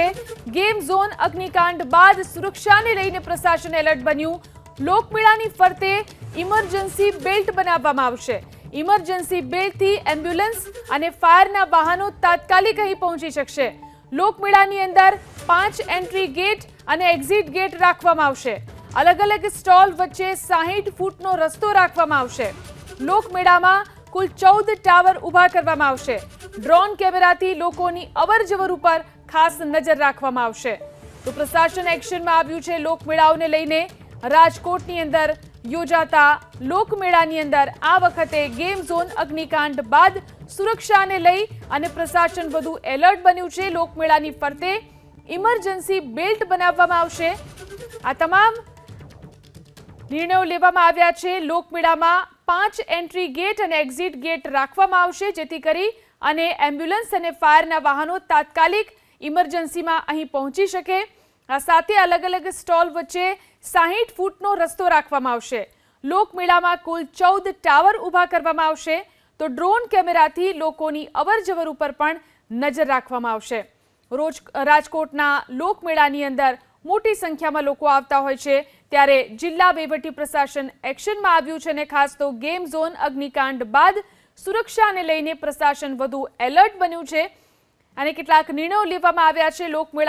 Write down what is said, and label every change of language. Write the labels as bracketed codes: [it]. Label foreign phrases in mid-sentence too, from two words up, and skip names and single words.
[en] ગેમ ઝોન [gu] અગ્નિકાંડ બાદ સુરક્ષાને લઈને પ્રશાસન એલર્ટ બન્યું। લોકમેળાની ફરતે [en] ઇમરજન્સી બેલ્ટ [gu] બનાવવામાં આવશે। [en] ઇમરજન્સી બેલ્ટથી [gu] એમ્બ્યુલન્સ અને ફાયરના વાહનો તાત્કાલિક અહીં પહોંચી શકશે। લોકમેળાની અંદર 5 [en] એન્ટ્રી ગેટ [gu] અને [en] એક્ઝિટ ગેટ [gu] રાખવામાં આવશે। અલગ અલગ સ્ટોલ વચ્ચે 60 ફૂટનો રસ્તો રાખવામાં આવશે। લોકમેળામાં કુલ 14 ટાવર ઊભા કરવામાં આવશે। ડ્રોન કેમેરાથી લોકોની અવરજવર ઉપર ખાસ નજર રાખવામાં આવશે। તો પ્રશાસન એક્શનમાં આવ્યું છે। લોકમેળાઓને લઈને રાજકોટની અંદર યોજાતા લોકમેળાની અંદર આ વખતે [en] ગેમ ઝોન [gu] અગ્નિકાંડ બાદ સુરક્ષાને લઈ અને પ્રશાસન વધુ એલર્ટ બન્યું છે। લોકમેળાની ફરતે [en] ઇમરજન્સી બેલ્ટ [gu] બનાવવામાં આવશે। આ તમામ નિર્ણયો લેવામાં આવ્યા છે। લોકમેળામાં 5 [en] entry gate [gu] और [en] exit gate [gu] રાખવામાં આવશે, જેથી કરી અને એમ્બ્યુલન્સ અને ફાયરના વાહનો તાત્કાલિક ઇમરજન્સીમાં અહીં પહોંચી શકે। આ સાથે અલગ અલગ સ્ટોલ વચ્ચે 60 ફૂટનો રસ્તો રાખવામાં આવશે। લોકમેળામાં કુલ 14 ટાવર ઊભા કરવામાં આવશે। તો ડ્રોન કેમેરાથી લોકોની અવરજવર ઉપર પણ નજર રાખવામાં આવશે। रोज રાજકોટના લોકમેળાની અંદર મોટી સંખ્યામાં લોકો આવતા હોય છે, ત્યારે જિલ્લા વહીવટી પ્રશાસન એક્શનમાં આવ્યું છે અને ખાસ તો [en] ગેમ ઝોન [gu] અગ્નિકાંડ બાદ સુરક્ષાને લઈને પ્રશાસન વધુ એલર્ટ બન્યું છે અને કેટલાક નિર્ણયો લેવામાં આવ્યા છે।